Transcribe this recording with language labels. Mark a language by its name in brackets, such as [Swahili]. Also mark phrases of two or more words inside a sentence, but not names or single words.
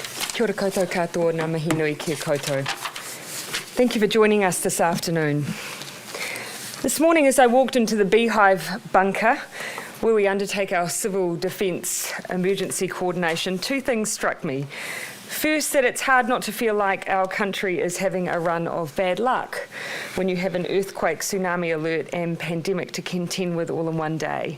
[Māori] Kia ora koutou katoa, ngā mihi nui kia koutou. [English] Thank you for joining us this afternoon. This morning as I walked into the Beehive bunker, where we undertake our civil defence emergency coordination, two things struck me. First, that it's hard not to feel like our country is having a run of bad luck when you have an earthquake, tsunami alert and pandemic to contend with all in one day.